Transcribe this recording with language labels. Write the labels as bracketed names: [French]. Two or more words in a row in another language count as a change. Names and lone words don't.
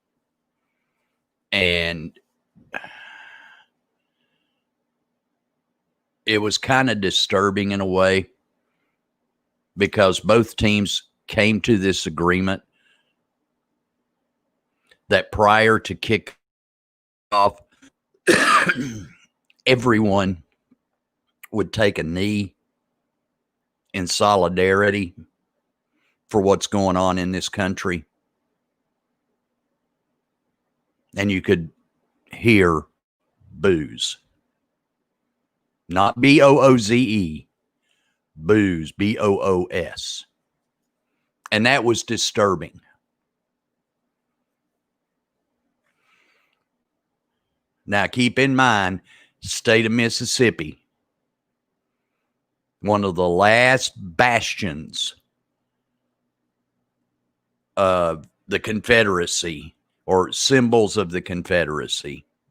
[English] and it was kind of disturbing in a way because both teams came to this agreement that prior to kickoff, everyone would take a knee in solidarity for what's going on in this country. And you could hear boos. Not B-O-O-Z-E. Boos. B-O-O-S. And that was disturbing. Now, keep in mind, state of Mississippi, one of the last bastions of the Confederacy, or symbols of the Confederacy.